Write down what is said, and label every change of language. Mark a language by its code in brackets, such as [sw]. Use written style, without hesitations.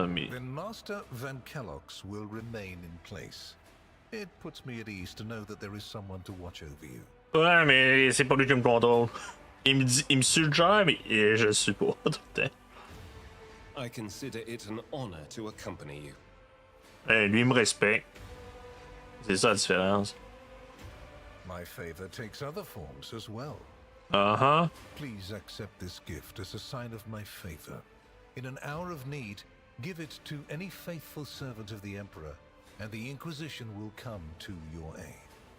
[en] Then Master Van Kellogg's will remain in place. It puts me at ease to know that there is someone to watch over you. [fr] Ouais, mais c'est pas lui qui me contrôle. Il me suggère, mais je le suis pas tout le temps. [en] I consider it an honor to accompany you. [fr] Hey, lui, il me respecte. C'est ça la différence. [en] My favor takes other forms as well. Uh-huh. Please accept this gift as a sign of my favor. In an hour of need, give it to any faithful servant of the Emperor, and the Inquisition will come to your aid.